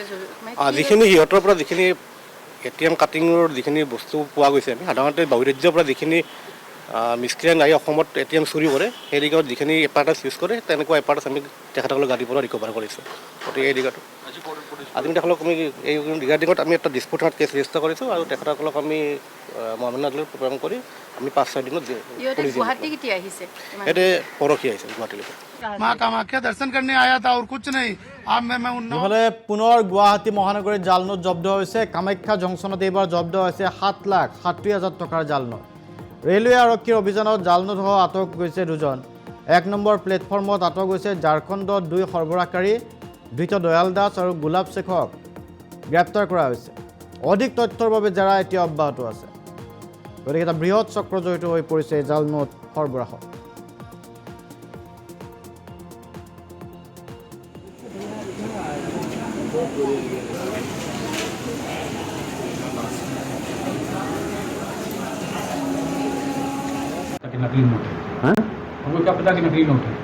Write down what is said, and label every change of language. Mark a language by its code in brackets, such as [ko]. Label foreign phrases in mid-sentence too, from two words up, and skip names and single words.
[as] যিখিনি সিহঁতৰ পৰা যিখিনি ATM কাটিঙৰ যিখিনি বস্তু পোৱা গৈছে আমি সাধাৰণতে বৈৰাজ্যৰ পৰা যিখিনি মিস্ক্ৰিয়ান আহি অসমত ATM চুৰি কৰে সেই দিগত যিখিনি [en] apparatus use [as] কৰে তেনেকুৱা এপাৰ্টাছ আমি তেখেতসকলৰ গাড়ীৰ পৰা ৰিকভাৰ কৰিছোঁ গতিকে এই দিগটো আদমিসকলক আমি এই ৰিগাৰ্ডিঙত আমি এটা ডিছপুটত [en] case register [as] কৰিছোঁ আৰু তেখেতসকলক আমি মহামান্য আদালতত প্ৰেৰণ কৰি আমি 5-6 দিনত ইহঁতে গুৱাহাটী কেতিয়া আহিছে ইয়াতে পৰহি আহিছে গুৱাহাটীলৈকে। [hi] माँ कामाख्या दर्शन करने आया था और कुछ नहीं। अब मैं [as] ইফালে পুনৰ গুৱাহাটী মহানগৰীত জাল নোট জব্দ হৈছে। কামাখ্যা জংচনত এইবাৰ জব্দ হৈছে 7,70,000 টকাৰ জাল নোট। ৰেলৱে আৰক্ষীৰ অভিযানত জাল নোটসহ আটক হৈছে 2জন। 1 নম্বৰ প্লেটফৰ্মত আটক হৈছে ঝাৰখণ্ডত 2 সৰবৰাহকাৰী ধৃত দয়াল দাস আৰু গোলাপ শেখক গ্ৰেপ্তাৰ কৰা হৈছে। অধিক তথ্যৰ বাবে জেৰা এতিয়া অব্যাহত আছে। গতিকে এটা বৃহৎ চক্ৰ জড়িত হৈ পৰিছে এই জাল নোট সৰবৰাহত। [hi] नकली नोट है। हाँ? हमको क्या पता कि नकली नोट है।